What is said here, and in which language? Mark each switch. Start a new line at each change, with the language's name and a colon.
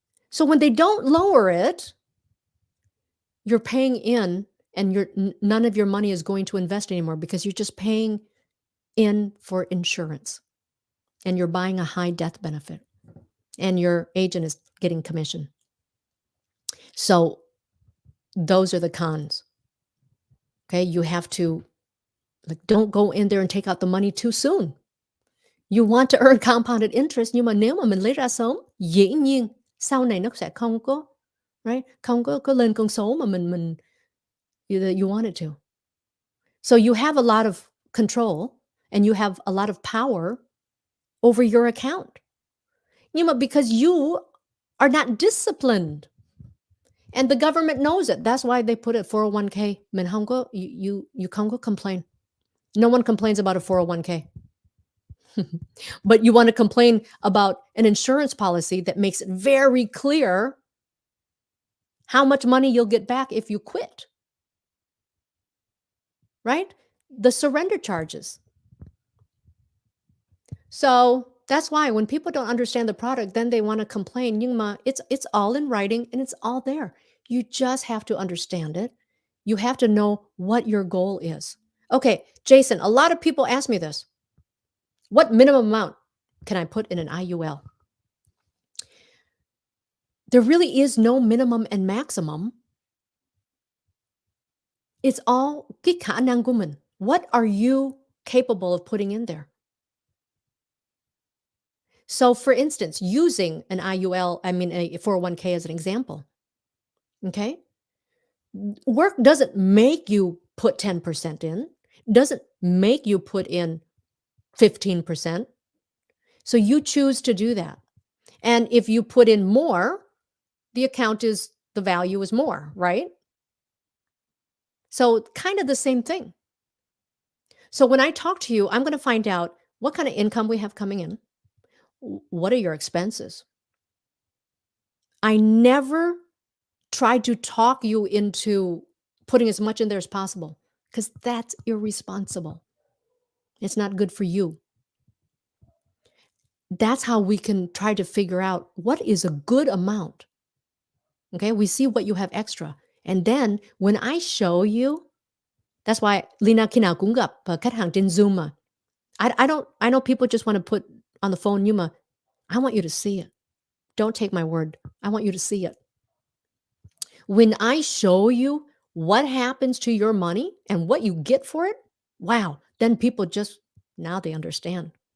English: So when they don't lower it, you're paying in, and none of your money is going to invest anymore because you're just paying in for insurance, and you're buying a high death benefit, and your agent is getting commission. So those are the cons. Okay, you have to, don't go in there and take out the money too soon. You want to earn compounded interest,
Vietnamese: nhưng mà nếu mà mình lấy ra sớm, dĩ nhiên sau này nó sẽ không có,
English: right?
Vietnamese: Không có lên con số mà mình
English: you want it to. So you have a lot of control and you have a lot of power over your account.
Vietnamese: Nhưng mà
English: because you are not disciplined, and the government knows it. That's why they put it 401k.
Vietnamese: Mình không có,
English: you
Vietnamese: không có complain.
English: No one complains about a 401k. But you want to complain about an insurance policy that makes it very clear how much money you'll get back if you quit. Right? The surrender charges. So that's why when people don't understand the product, then they want to complain.
Vietnamese: Nhưng mà
English: it's all in writing and it's all there. You just have to understand it. You have to know what your goal is. Okay, Jason, a lot of people ask me this. What minimum amount can I put in an IUL? There really is no minimum and maximum. It's all
Vietnamese: cái khả năng của mình.
English: What are you capable of putting in there? So, for instance, using an IUL, I mean a 401k as an example, okay? Work doesn't make you put 10% in, doesn't make you put in 15%. So you choose to do that. And if you put in more, the value is more, right? So kind of the same thing. So when I talk to you, I'm going to find out what kind of income we have coming in. What are your expenses? I never try to talk you into putting as much in there as possible because that's irresponsible. It's not good for you. That's how we can try to figure out what is a good amount. Okay, we see what you have extra. And then when I show you, that's why Leyna
Vietnamese: khi nào cũng gặp khách hàng trên Zoom mà.
English: I know people just want to put on the phone,
Vietnamese: nhưng mà
English: I want you to see it. Don't take my word. I want you to see it. When I show you what happens to your money and what you get for it, wow, then people now they understand.